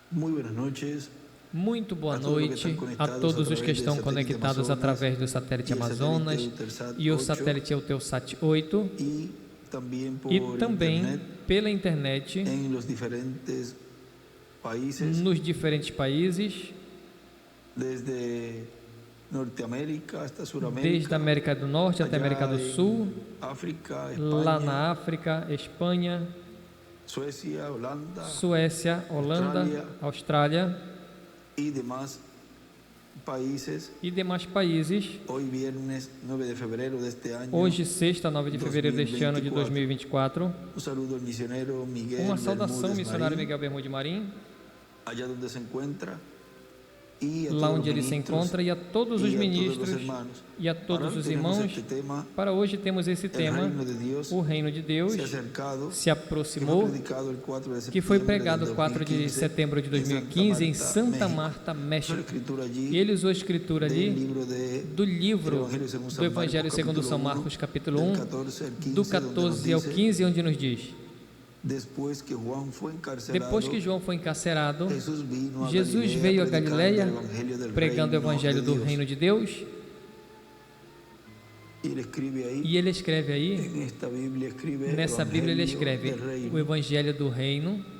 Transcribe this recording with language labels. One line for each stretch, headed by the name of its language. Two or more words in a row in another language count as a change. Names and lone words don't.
Spanish: Muy buenas noches.
Portuguese: Muito boa noite a todos os que estão conectados através do satélite Amazonas e o satélite Eutelsat 8
Spanish: Y
Portuguese: e também pela internet
Spanish: en los diferentes países,
Portuguese: nos diferentes países,
Spanish: desde Norteamérica hasta desde Suramérica,
Portuguese: a América do Norte até a América do Sul,
Spanish: África,
Portuguese: lá
Spanish: España,
Portuguese: na África, Espanha,
Spanish: Suecia, Holanda
Portuguese: Suécia, Holanda, Austrália
Spanish: y demás países.
Portuguese: e demais países.
Spanish: Hoy viernes 9 de febrero de este año.
Portuguese: Hoje, sexta, 9 de fevereiro deste ano de 2024,
Spanish: Un saludo al misionero Miguel
Portuguese: uma saudação,
Spanish: Bermúdez
Portuguese: missionário
Spanish: Marín,
Portuguese: Miguel Bermude Marim,
Spanish: allá donde se encuentra, y a
Portuguese: lá
Spanish: todos
Portuguese: onde
Spanish: los
Portuguese: ele se
Spanish: ministros
Portuguese: encontra, e a todos os
Spanish: y a todos los
Portuguese: ministros
Spanish: hermanos.
Portuguese: e a
Spanish: Para
Portuguese: todos
Spanish: hoy
Portuguese: os
Spanish: tenemos
Portuguese: irmãos.
Spanish: este tema,
Portuguese: Para hoje temos esse
Spanish: el
Portuguese: tema,
Spanish: reino de Dios
Portuguese: o reino de Deus
Spanish: se ha acercado,
Portuguese: se
Spanish: que fue
Portuguese: aproximou,
Spanish: predicado el 4 de
Portuguese: que foi
Spanish: septiembre
Portuguese: pregado
Spanish: del
Portuguese: 4 de
Spanish: 2015
Portuguese: setembro de 2015 em Santa Marta,
Spanish: Usó la
Portuguese: México.
Spanish: escritura
Portuguese: E
Spanish: allí
Portuguese: ele usou a escritura
Spanish: del
Portuguese: ali
Spanish: libro de
Portuguese: do livro do Evangelho segundo São
Spanish: capítulo
Portuguese: Marcos, capítulo
Spanish: del 1, 14 al 15,
Portuguese: do
Spanish: donde nos
Portuguese: 14 ao
Spanish: dice,
Portuguese: 15, onde nos diz: Depois que João foi encarcerado, depois que João foi encarcerado, Jesus veio a Galileia Galileia pregando o Evangelho do reino de Deus. E ele escreve aí, nessa Bíblia ele escreve o Evangelho do Reino,